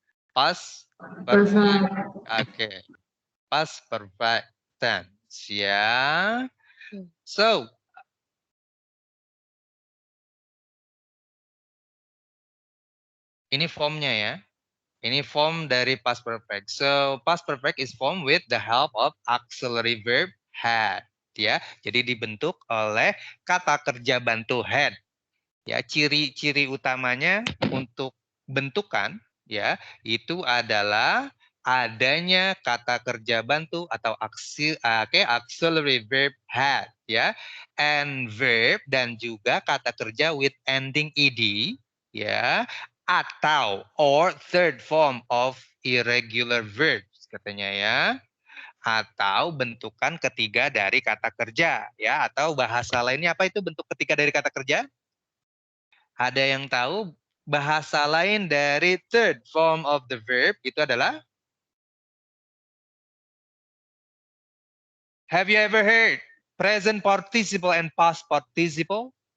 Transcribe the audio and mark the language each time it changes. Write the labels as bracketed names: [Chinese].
[English] Past perfect. Oke. Past perfect tense ya. [Indonesian] So, ini formnya ya. Ini form dari past perfect. [English] So, past perfect is formed with the help of auxiliary verb had. [Indonesian] Ya, jadi dibentuk oleh kata kerja bantu had. Ya, ciri-ciri utamanya untuk bentukan ya itu adalah adanya kata kerja bantu atau auxiliary verb had ya, and verb dan juga kata kerja with ending ed ya, atau or [English] third form of irregular verbs [Indonesian] katanya ya, atau bentukan ketiga dari kata kerja ya, atau bahasa lainnya apa itu bentuk ketiga dari kata kerja? Ada yang tahu bahasa lain dari [English] third form of the verb [Indonesian] itu adalah? [English] Have you ever heard present participle and past participle?